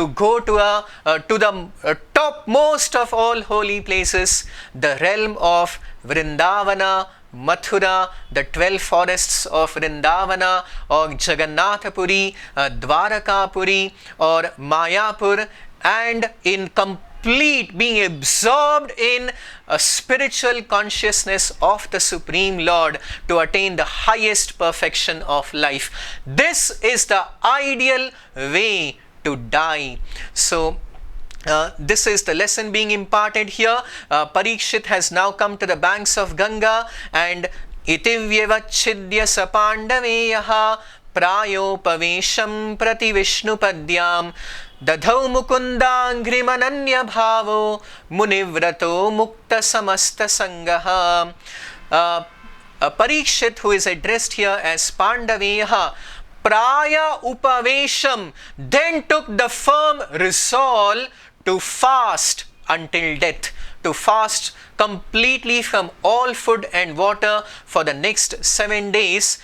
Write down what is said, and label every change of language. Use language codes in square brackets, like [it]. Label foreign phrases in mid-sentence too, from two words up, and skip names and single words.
[en] go to the topmost of all holy places, the realm of Vrindavana, Mathura, the 12 forests of Vrindavana, or Jagannathapuri, Dwarakapuri, or Mayapur, and in complete being absorbed in a spiritual consciousness of the Supreme Lord to attain the highest perfection of life. This is the ideal way to die. So this is the lesson being imparted here. Parikshit has now come to the banks of Ganga, and [sa] इतिव्यवच्छिद्य सपाण्डवेयः प्रायोपवेशं प्रति विष्णुपद्यां दध्यौ मुकुन्दाङ्घ्रिमनन्य भावो मुनिव्रतो मुक्त समस्त सङ्गः. [en] Parikshit, who is addressed here as Pandaveyaha, [sa] प्राय उपवेशम्, [en] then took the firm resolve to fast until death, to fast completely from all food and water for the next 7 days.